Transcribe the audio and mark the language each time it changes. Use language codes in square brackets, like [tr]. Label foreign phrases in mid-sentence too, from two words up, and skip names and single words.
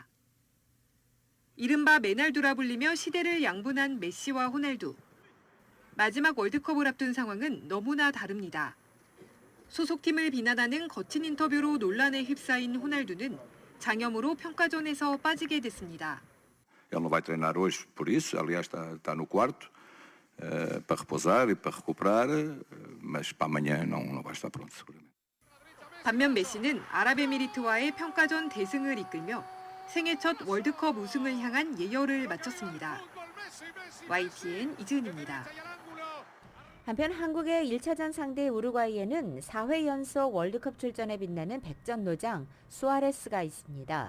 [ko] 이른바 메날두라 불리며 시대를 양분한 메시와 호날두. 마지막 월드컵을 앞둔 상황은 너무나 다릅니다. 소속팀을 비난하는 거친 인터뷰로 논란에 휩싸인 호날두는 장염으로 평가전에서 빠지게 됐습니다. [pt] Ele não vai treinar hoje por isso, aliás está no quarto para repousar e para recuperar, mas para amanhã não vai estar pronto seguramente. [ko] 반면 메시는 아랍에미리트와의 평가전 대승을 이끌며 생애 첫 월드컵 우승을 향한 예열을 마쳤습니다. YTN 이지은입니다. 한편 한국의 1차전 상대 우루과이에는 4회 연속 월드컵 출전에 빛나는 백전노장 수아레스가 있습니다.